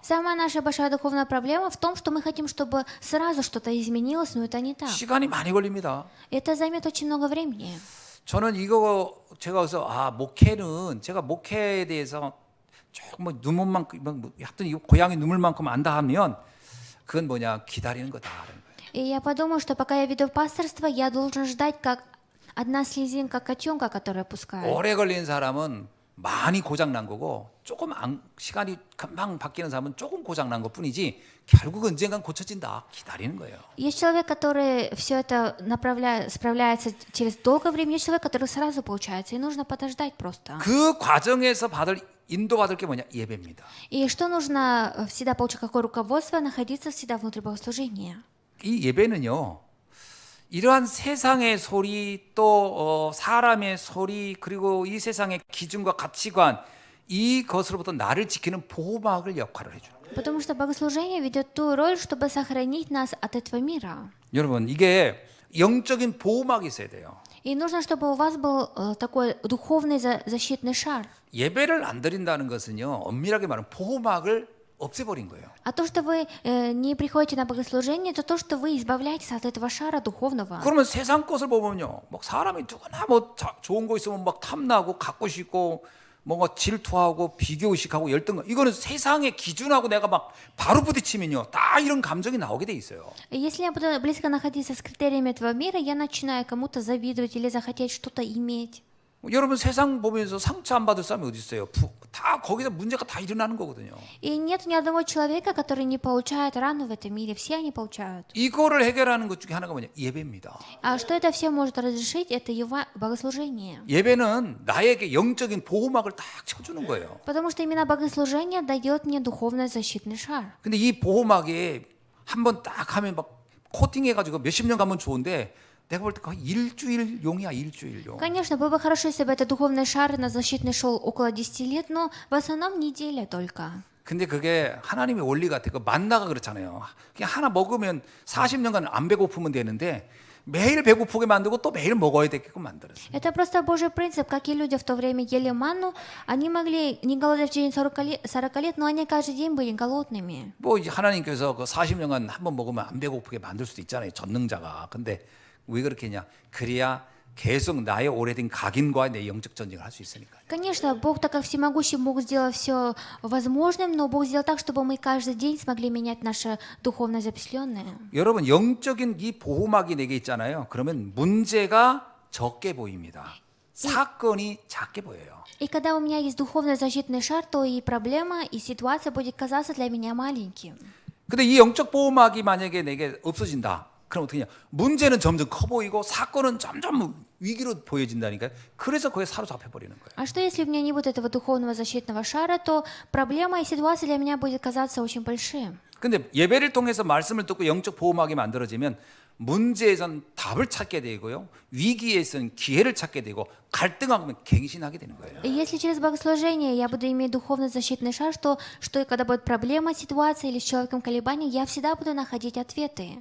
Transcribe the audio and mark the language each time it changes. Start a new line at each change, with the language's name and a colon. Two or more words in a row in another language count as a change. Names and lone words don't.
Russian: Самая наша большая духовная проблема в том, что мы хотим, чтобы сразу что-то изменилось, но это не так.
Korean: 시간이 많이 걸립니다.
Russian: Это займет очень много времени.
Korean: 저는 제가 그래서 목회는 제가 목회에 대해서 조금 뭐 눈물만큼 하여튼 이 고양이 눈물만큼 안다 하면 그건 뭐냐 기다리는 거다라는 거예요.
Russian: И я подумала, что пока я веду пасторство, я должен ждать, как одна слезинка котенка, которая пускает.
Korean: 오래 걸린 사람은 많이 고장 난 거고 조금 시간이 금방 바뀌는 사람은 조금 고장 난 것뿐이지 결국 언젠간 고쳐진다 기다리는 거예요.
Russian: Есть человек, который все это справляется через долгое время, есть человек, который сразу получается, и нужно подождать просто.
Korean: 그 과정에서 인도받을 게 뭐냐 예배입니다.
Russian: И что нужно всегда получить, какое руководство, находиться всегда внутри богослужения.
Korean: 이 예배는요. 이러한 세상의 소리 또 사람의 소리 그리고 이 세상의 기준과 가치관 이것으로부터 나를 지키는 보호막을 역할을 해주는 거예요.
Russian: Потому что богослужение ведет ту роль, чтобы сохранить нас от этого мира.
Korean: 여러분 이게 영적인 보호막이 있어야 돼요.
Russian: И нужно, чтобы у вас был такой духовный защитный шар.
Korean: 예배를 안 드린다는 것은요. 엄밀하게 말하면 보호막을 없애버린 거예요.
Russian: А то, что вы не приходите на богослужение, это то, что вы избавляетесь от этого шара духовного.
Korean: 그러면 세상 것을 보면요, 막 사람이 누구나 뭐 좋은 거 있으면 막 탐나고 갖고 싶고 뭔가 질투하고 비교의식하고 열등감. 이거는 세상의 기준하고 내가 막 바로 부딪히면요, 다 이런 감정이 나오게 돼 있어요.
Russian: Если я буду близко находиться с критериями этого мира, я начинаю кому-то завидовать или захотеть что-то иметь.
Korean: 여러분 세상 보면서 상처 안 받을 사람이 어디 있어요? 다 거기서 문제가 다 일어나는 거거든요.
Russian: И нет ни одного человека, который не получает рану в этом мире. Все они получают.
Korean: 이거를 해결하는 것 중에 하나가 뭐냐? 예배입니다.
Russian: А что это все может разрешить? Это богослужение.
Korean: 예배는 나에게 영적인 보호막을 딱 쳐주는 거예요.
Russian: Потому что именно богослужение дает мне духовный защитный шар.
Korean: 근데 이 보호막에 한번 딱 하면 막 코팅해가지고 몇십 년 가면 좋은데 내가 볼 때 거의 일주일용이야, 일주일용.
Russian: Конечно, было бы хорошо, если бы этот духовный шар на защитный шел около 10 лет, но в основном неделя только.
Korean: 근데 그게 하나님의 원리 같아. 그 만나가 그렇잖아요. 그냥 하나 먹으면 40년간 안 배고프면 되는데 매일 배고프게 만들고 또 매일 먹어야 되게끔 만들었어요.
Russian: Это просто Божий принцип, как и люди в то время ели манну, они могли не голодать в течение 40 лет, но они каждый день были голодными.
Korean: 뭐 이제 하나님께서 그 40년간 한 번 먹으면 안 배고프게 만들 수도 있잖아요. 전능자가. 근데 왜 그렇게 했냐? 그래야 계속 나의 오래된 각인과 내 영적 전쟁을 할 수 있으니까.
Russian: Конечно, Бог, так как всемогущий, мог сделать все возможным, но Бог сделал так, чтобы мы каждый день смогли менять наше духовное запечатленное.
Korean: 여러분 영적인 이 보호막이 내게 있잖아요. 그러면 문제가 적게 보입니다. 사건이 작게 보여요.
Russian: И когда у меня есть духовный защитный шар, то и проблема, и ситуация будет казаться для меня маленьким.
Korean: 근데 이 영적 보호막이 만약에 내게 없어진다. 그럼 어떻게 하냐? 문제는 점점 커 보이고 사건은 점점 위기로 보여진다니까요. 그래서 거기에 사로잡혀 버리는 거예요.
Russian: А что если у меня не будет этого духовного защитного шара, то проблема и ситуация для меня будет казаться очень большим.
Korean: 근데 예배를 통해서 말씀을 듣고 영적 보호막이 만들어지면 문제에선 답을 찾게 되고요. 위기에선 기회를 찾게 되고 갈등하면 갱신하게 되는 거예요.
Russian: И если через богослужение я буду иметь духовный защитный шар, что и когда будет проблема, ситуация или с человеком колебаний, я всегда буду находить ответы.